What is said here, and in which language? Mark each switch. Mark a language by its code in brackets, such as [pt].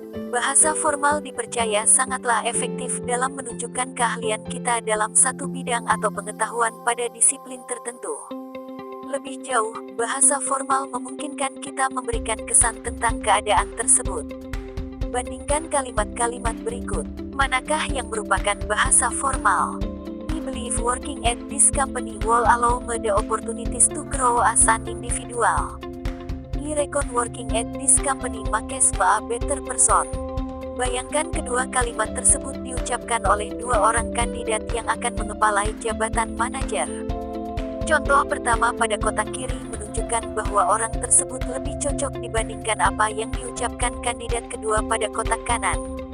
[id] Bahasa formal dipercaya sangatlah efektif dalam menunjukkan keahlian kita dalam satu bidang atau pengetahuan pada disiplin tertentu. Lebih jauh, bahasa formal memungkinkan kita memberikan kesan tentang keadaan tersebut. Bandingkan kalimat-kalimat berikut. Manakah yang merupakan bahasa formal? [en] Believe working at this company will allow me the opportunities to grow as an individual. I reckon working at this company makes me a better person. [id] Bayangkan kedua kalimat tersebut diucapkan oleh dua orang kandidat yang akan mengepalai jabatan manajer. Contoh pertama pada kotak kiri menunjukkan bahwa orang tersebut lebih cocok dibandingkan apa yang diucapkan kandidat kedua pada kotak kanan.